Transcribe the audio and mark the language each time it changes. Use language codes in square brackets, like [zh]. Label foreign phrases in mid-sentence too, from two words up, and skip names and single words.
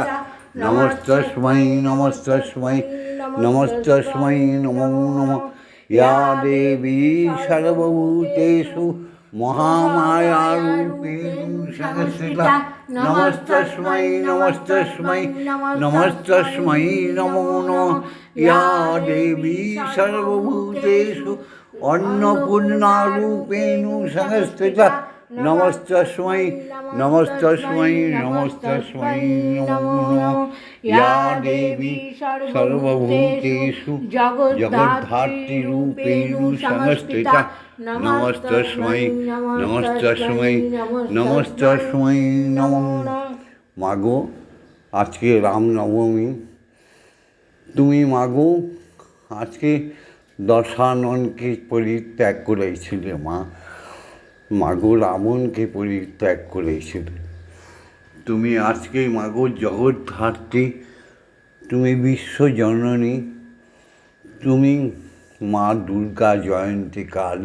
[sa] নমস্তস্मै নমস্তস্मै নমস্তস্मै নমো নমঃ। या देवी सर्वभूतेषु महामायारूपेण संस्थिता। नमस्तस्मै नमस्तस्मै नमस्तस्मै नमो नमः। या देवी सर्वभूतेषु अन्नपूर्णारूपेण संस्थिता। नमस्तस्मै नमस्तस्मै नमस्तस्मै नमो नमः। या देवी सर्वभूतेषु जगद्धात्रीरूपेण संस्थिता। नमस्तस्मै नमस्तस्मै नमस्तस्मै नमो नमः। [bn] মাগো, আজকে রামনবমী, তুমি মাগো আজকে দশাননকে পরিত্যাগ করেছিলে মা। মাগো রাবণকে পরিত্যাগ করেছিলে। তুমি আজকে মাগো জগদ্ধাত্রী, তুমি বিশ্বজননী, তুমি মা দুর্গা জয়ন্তী কালী।